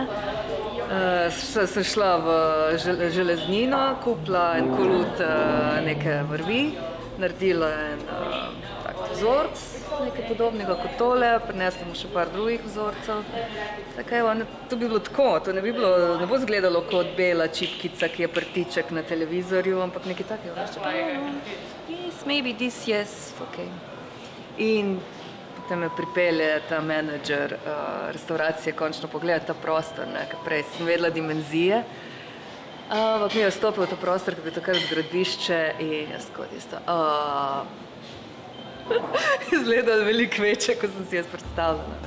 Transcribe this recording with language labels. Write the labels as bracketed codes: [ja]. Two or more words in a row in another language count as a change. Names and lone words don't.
[sl] Sem šla v železnino, kupila en kolut neke vrvi, naredila en tak vzorc, nekaj podobnega kot tole, prinesla mu še par drugih vzorcev. To bi bilo tako, to ne bo izgledalo kot bela čipkica, ki je prtiček na televizorju, ampak nekaj takega. [en] Yes, maybe this, yes, ok. [sl] In potem me pripelje ta menedžer restauracije končno pogledati ta prostor, ne, ker prej sem vedela dimenzije. Ampak mi je vstopil v ta prostor, ki je bil takrat gradbišče in jaz kot isto. Izgledalo veliko večje, kot sem si jaz predstavljala.